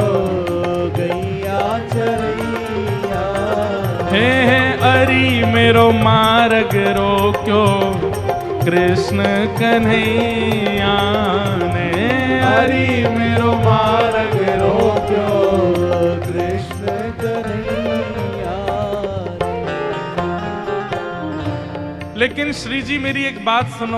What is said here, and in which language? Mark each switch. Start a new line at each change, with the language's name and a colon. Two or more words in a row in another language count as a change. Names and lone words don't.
Braj: गैया चरैया हे अरी मेरो मार्ग रोक्यो कृष्ण कन्हैया ने हरि मेरो मार्ग रोक्यो कृष्ण कन्हैया
Hindi: लेकिन श्री जी मेरी एक बात सुनो।